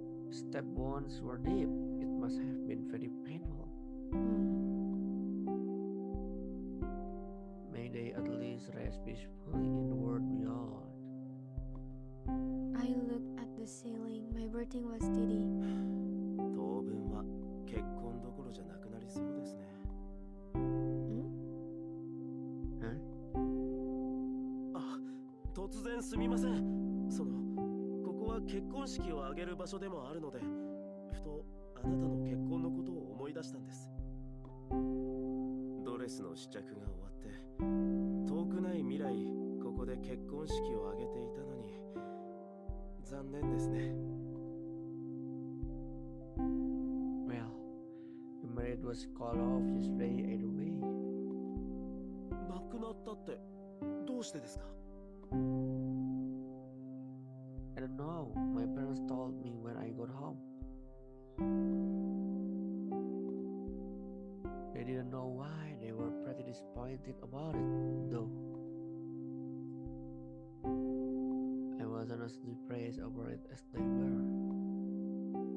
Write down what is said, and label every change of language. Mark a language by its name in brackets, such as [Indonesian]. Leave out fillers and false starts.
[English] Step wounds were deep. It must have been very painful. May they at least rest peacefully in the world beyond. I looked at the ceiling. My breathing was steady. [Japanese] 当分は結婚どころじゃなくなりそうですね。突然すみません。ここは結婚式を挙げる場所でもあるので、ふとあなたの結婚のことを思い出したんです。ドレスの試着が終わって、遠くない未来、ここで結婚式を挙げていたのに、残念ですね。 [English] Well, the marriage was called off yesterday anyway. [Japanese] 亡くなったってどうしてですか？ [English] I don't know. My parents told me when I got home. They didn't know why. They were pretty disappointed about it, though. I wasn't as depressed over it as they were.